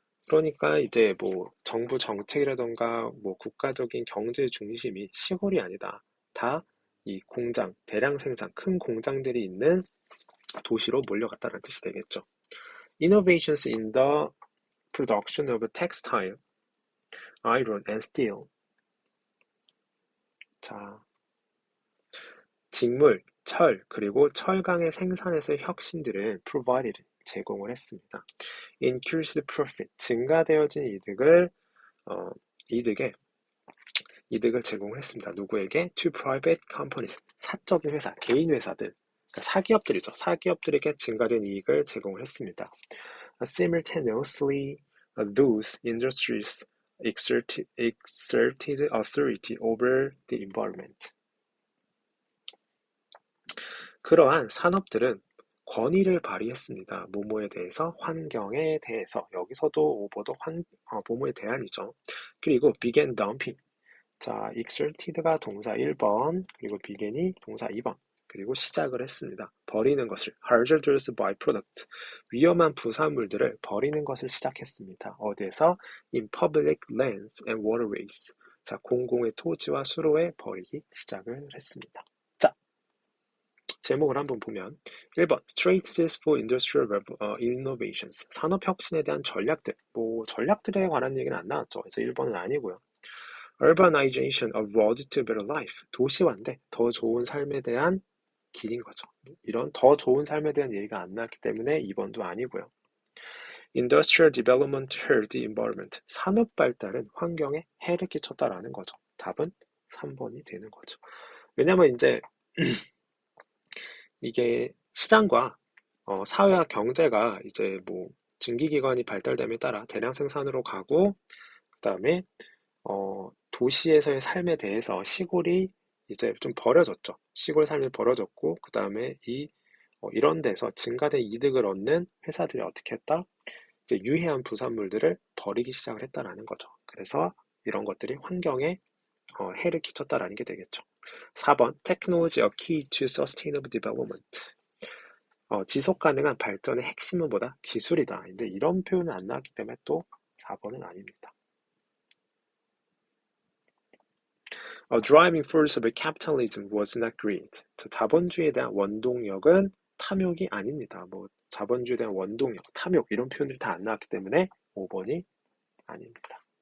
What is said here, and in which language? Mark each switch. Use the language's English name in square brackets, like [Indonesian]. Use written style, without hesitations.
[Korean] 그러니까 이제 뭐 정부 정책이라던가 뭐 국가적인 경제 중심이 시골이 아니다. 다 이 공장, 대량 생산, 큰 공장들이 있는 도시로 몰려갔다는 뜻이 되겠죠. [English] Innovations in the production of textile, iron and steel. [Korean] 자, 직물, 철, 그리고 철강의 생산에서의 혁신들은 provided, 제공을 했습니다. [English] Increased profit, [Korean] 증가되어진 이득을 제공을 했습니다. 누구에게? [English] To private companies, [Korean] 사적인 회사, 개인 회사들, 그러니까 사기업들이죠. 사기업들에게 증가된 이익을 제공을 했습니다. [English] Simultaneously, those industries exerted authority over the environment. [Korean] 그러한 산업들은 권위를 발휘했습니다. 뭐뭐에 대해서, 환경에 대해서. 여기서도 오버도 뭐뭐에 대한이죠. [English] 그리고 began dumping. [Korean] 자, exerted가 동사 1번, 그리고 began이 동사 2번, 그리고 시작을 했습니다. 버리는 것을, [English] hazardous byproduct, [Korean] 위험한 부산물들을 버리는 것을 시작했습니다. 어디에서? [English] In public lands and waterways. [Korean] 자, 공공의 토지와 수로에 버리기 시작을 했습니다. 자, 제목을 한번 보면 1번 [English] Strategies for Industrial Innovations, [Korean] 산업혁신에 대한 전략들. 뭐 전략들에 관한 얘기는 안 나왔죠. 그래서 1번은 아니고요. [English] Urbanization, a road to better life. [Korean] 도시화인데 더 좋은 삶에 대한 길인 거죠. 이런 더 좋은 삶에 대한 얘기가 안 나왔기 때문에 2번도 아니고요. [English] Industrial development hurt the environment. [Korean] 산업 발달은 환경에 해를 끼쳤다라는 거죠. 답은 3번이 되는 거죠. 왜냐면 이제 이게 시장과 사회와 경제가 이제 뭐 증기기관이 발달됨에 따라 대량 생산으로 가고, 그다음에 도시에서의 삶에 대해서 시골이 이제 좀 버려졌죠. 시골 삶이 버려졌고, 그 다음에 이런 데서 증가된 이득을 얻는 회사들이 어떻게 했다? 이제 유해한 부산물들을 버리기 시작을 했다라는 거죠. 그래서 이런 것들이 환경에 해를 끼쳤다라는 게 되겠죠. [English] 4번, Technology a key to sustainable development. [Korean] 지속 가능한 발전의 핵심은 뭐다? 기술이다. 근데 이런 표현은 안 나왔기 때문에 또 4번은 아닙니다. [English] A driving force of capitalism was not greed. [Korean] 자본주의에 대한 원동력은 탐욕이 아닙니다. 뭐 자본주의에 대한 원동력, 탐욕 이런 표현들이 다 안 나왔기 때문에 5번이 아닙니다.